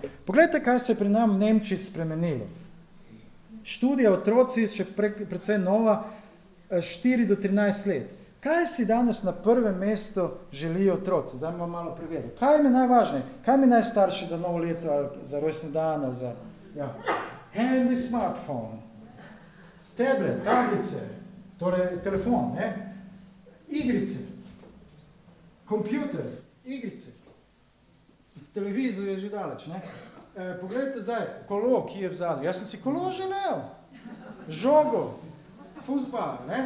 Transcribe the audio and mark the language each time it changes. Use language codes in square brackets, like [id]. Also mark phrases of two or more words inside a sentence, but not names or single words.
[sl] Poglejte, kaj se je pri nam v Nemčiji spremenilo. Študija otroci, še precej nova, 4 do 13 let. Kaj si danes na prvem mestu želijo otroci? Zdaj bomo malo preverili. Kaj mi najvažnejše? Kaj mi najstarši za novo leto ali za rojstni dan ali za... Ja. Handy smartphone, tablet, tablice, torej telefon, ne? Igrice, kompjuter, igrice. Televizor je že daleč, ne? Poglejte zdaj, kolo, ki je vzadnji. Jaz sem si kolo želel. Žogo, fuzbal, ne?